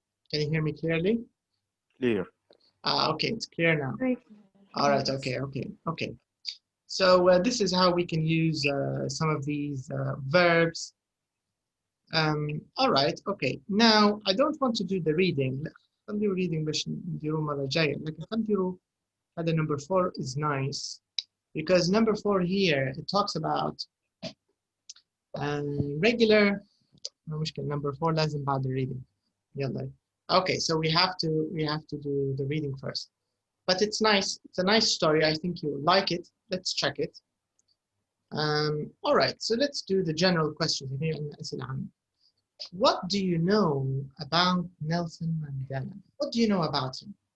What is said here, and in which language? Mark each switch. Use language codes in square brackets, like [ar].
[en] Can you hear me clearly? Clear. Okay, it's clear now. All right, okay. So this is how we can use some of these verbs. All right, okay. Now, I don't want to do the reading. [ar] خليوا reading باش نديروا مرة جاية. لكن خليوا هذا [en] number 4 is nice. Because number 4 here, it talks about regular. [ar] مشكلة number 4 لازم بعد reading. يلا. [en] Okay, so we have to do the reading first. But it's nice. It's a nice story. I think you'll like it. Let's check it. All right, so let's do the general question here. What do you know about Nelson Mandela? What do you know about him?